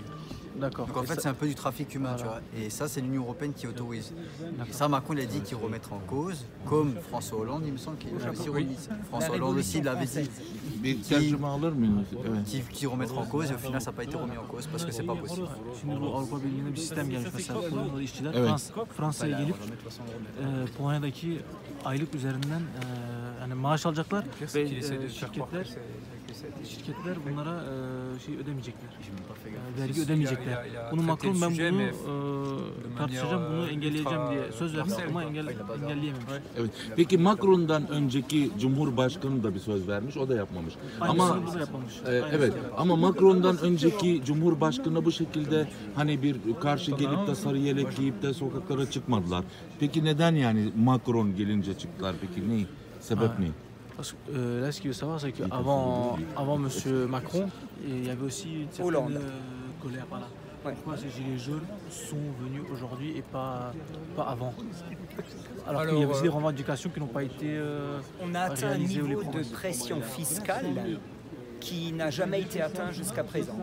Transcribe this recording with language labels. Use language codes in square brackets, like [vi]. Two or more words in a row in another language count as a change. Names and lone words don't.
[fr] D'accord. Donc en fait, c'est un peu du trafic humain, tu vois. Et ça, c'est l'Union européenne qui autorise. Et ça, Macron, il a dit qu'il remettrait en cause, comme François Hollande, il me semble qu'il avait aussi remis. François Hollande aussi l'avait dit. Qui remettra en cause, et au final, ça n'a pas été remis en cause parce que c'est pas possible. [tr] Şimdi bu Avrupa Birliği'ne bir sistem gelmiş mesela Polonyalı işçiler Fransa'ya gelip Polonya'daki aylık üzerinden hani maaş alacaklar ve şirketler bunlara şey ödemeyecekler. Vergi ödemeyecekler. Bunu Macron ben bunu tartışacağım, bunu engelleyeceğim diye söz vermiş ama engelleyememiş. Evet. Peki Macron'dan önceki Cumhurbaşkanı da bir söz vermiş, o da yapmamış. Ama bu da yapmamış. evet. Ama Macron'dan önceki Cumhurbaşkanı bu şekilde hani bir karşı gelip de sarı yelek giyip de sokaklara çıkmadılar. Peki neden yani Macron gelince çıktılar peki? Ne? Sebep ne? [fr] Parce que là, ce qu'il veut savoir, c'est qu'avant M. Macron, il y avait aussi une certaine colère. Voilà. Pourquoi ces gilets jaunes sont venus aujourd'hui et pas avant? Alors qu'il y a aussi des revendications qui n'ont pas été on a atteint un niveau de pression fiscale qui n'a jamais été atteint jusqu'à présent.